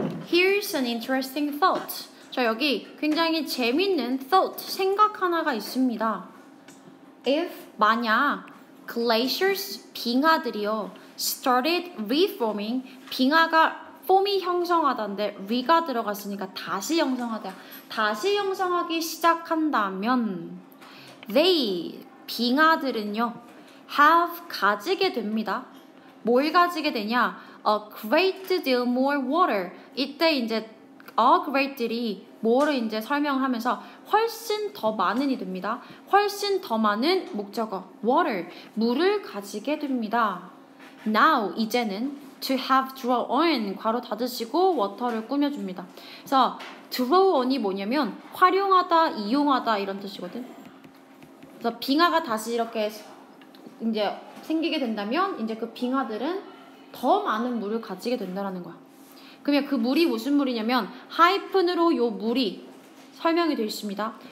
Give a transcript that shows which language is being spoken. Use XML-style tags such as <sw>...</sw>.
<en>Here's an interesting thought.</en> <ko>자, 여기 굉장히 재밌는 thought, 생각 하나가 있습니다.</ko> <en>If</en> <ko>만약</ko> <en>glaciers,</en> <ko>빙하들이요,</ko> <en>started reforming,</en> <ko>빙하가 폼이 형성하다인데 re가 들어갔으니까 다시 형성하다. 다시 형성하기 시작한다면</ko> <en>they,</en> <ko>빙하들은요,</ko> <en>have,</en> <ko>가지게 됩니다. 뭘 가지게 되냐?</ko> <en>A great deal more water.</en> <ko>이때 이제 a great들이 뭐를 이제 설명하면서 훨씬 더 많은이 됩니다. 훨씬 더 많은 목적어 water, 물을 가지게 됩니다.</ko> <en>Now,</en> <ko>이제는</ko> <en>to have draw on,</en> <ko>괄호 닫으시고 water를 꾸며줍니다. 그래서 draw on이 뭐냐면 활용하다, 이용하다 이런 뜻이거든. 그래서 빙하가 다시 이렇게 이제 생기게 된다면 이제 그 빙하들은 더 많은 물을 가지게 된다는 거야. 그러면 그 물이 무슨 물이냐면 하이픈으로 요 물이 설명이 되어 있습니다.</ko>